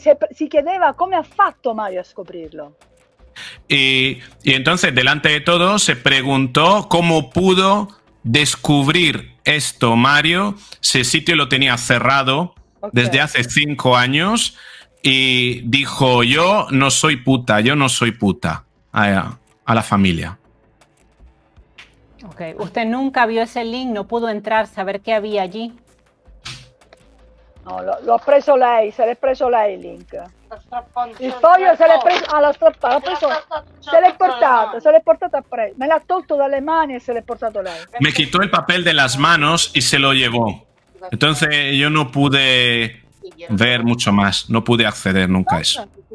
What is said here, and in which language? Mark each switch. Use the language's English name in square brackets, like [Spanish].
[Italian] Si chiedeva come ha fatto Mario a scoprirlo. [Spanish] Y entonces delante de todos se preguntó cómo pudo descubrir esto Mario. Ese sitio lo tenía cerrado desde hace 5 años y dijo: yo no soy puta a la familia. Okay. Usted nunca vio ese link, no pudo entrar, saber qué había allí. [Italian] No, l'ho preso lei, se l'è preso lei il link. Il foglio se l'è preso, l'ha strappato, se l'è portato appresso, me l'ha tolto dalle mani e se l'è portato lei. [Spanish] Me quitó el papel de las manos y se lo llevó. Entonces yo no pude ver mucho más, no pude acceder nunca a eso.